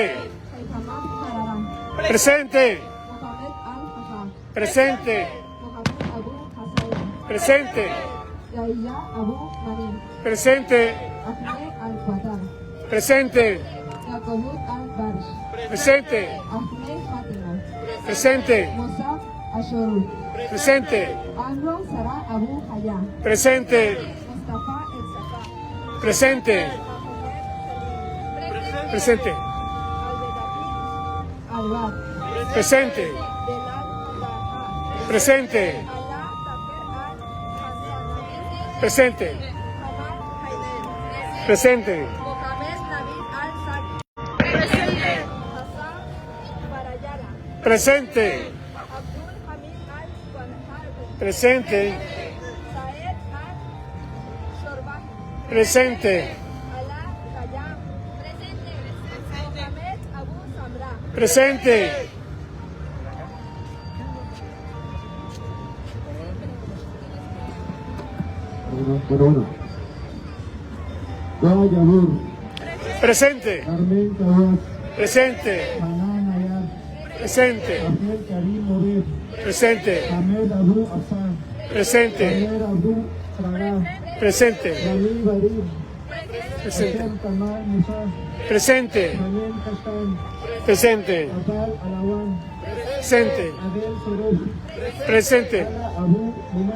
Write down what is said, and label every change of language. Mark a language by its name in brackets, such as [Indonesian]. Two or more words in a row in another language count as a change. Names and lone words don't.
[Spanish] Mohamed Hararán. Presente. Mohamed Al-Hassan. Presente. Mohamed Abu Hassan. Presente. Yahya Abu Manin. Presente. Ahmed Al-Qatar. Presente. Yakubut Al-Barish. Presente. Ahmed Fatima. Presente. Musa Ashuru. Presente. Anwar Sara Abu Hayya. Presente. Mustafa El-Safa. Presente. Presente. Albar. Presente. Presente. Presente. Presente. Mohamed Nabil Al-Saki. Presente. Hassan Barayala. Presente. Abdul Hamid Al-Wanharbi. Presente. Saed Al-Shorbahi. Presente. Alaa Khayyam. Presente. Mohamed Abu Samra. Presente. Bueno. Yabur. Presente. Carmen Cabas. Presente. Hanan Ayar. Presente. Abdel Karim Morir. Presente. Ahmed Abu Afsan. Presente. Ahmed Abu Traga. Presente. Rami Barir. Presente. Hassan Kamal Musa. Presente. Manen Kastan. Presente. Abal Alawan. Presente. Adel Sorosh. Presente. Ala Abu Munar.